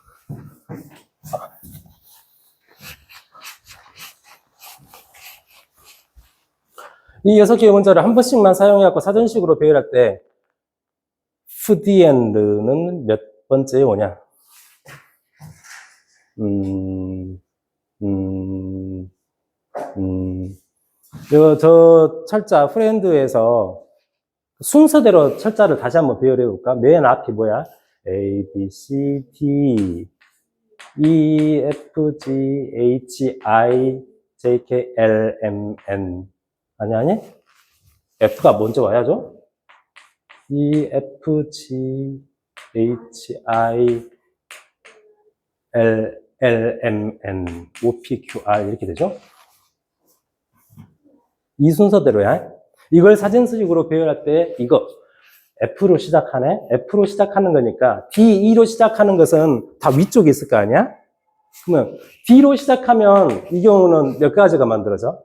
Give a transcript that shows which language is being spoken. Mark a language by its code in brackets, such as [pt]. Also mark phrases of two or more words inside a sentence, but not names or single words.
[ko] 이 6개의 문자를 한 번씩만 사용해갖고 사전식으로 배열할 때 FDN는 몇 번째에 오냐? 저 철자 프렌드에서 순서대로 철자를 다시 한번 배열해 볼까? 맨 앞이 뭐야? [en] A, B, C, D, E, F, G, H, I, J, K, L, M, N. 아니? [ko] F가 먼저 와야죠? [en] E, F, G, H, I, L, M, N, O, P, Q, R [ko] 이렇게 되죠? 이 순서대로야. 이걸 사진식으로 배열할 때 이거 F로 시작하네? F로 시작하는 거니까 D2로 시작하는 것은 다 위쪽에 있을 거 아니야? 그러면 D로 시작하면 이 경우는 몇 가지가 만들어져?